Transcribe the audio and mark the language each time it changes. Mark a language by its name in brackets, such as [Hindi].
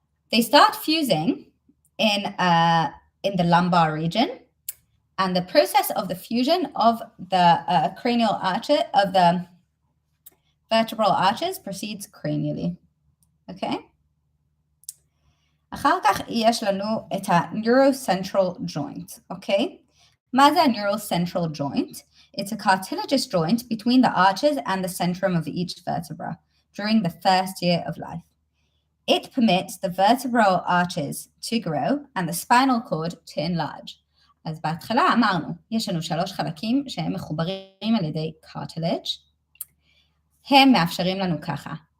[English] They start fusing in the lumbar region, and the process of the fusion of the cranial arches, of the vertebral arches proceeds cranially, okay? [Hebrew] אחר כך יש לנו את ה-neurocentral joint, אוקיי? מה זה ה-neurocentral joint? [English] It's a cartilaginous joint between the arches and the centrum of each vertebra during the first year of life. It permits the vertebral arches to grow and the spinal cord to enlarge. [Hebrew] אז בהתחלה אמרנו, יש לנו 3 חלקים שהם מחוברים על ידי cartilage. הם מאפשרים לנו ככה.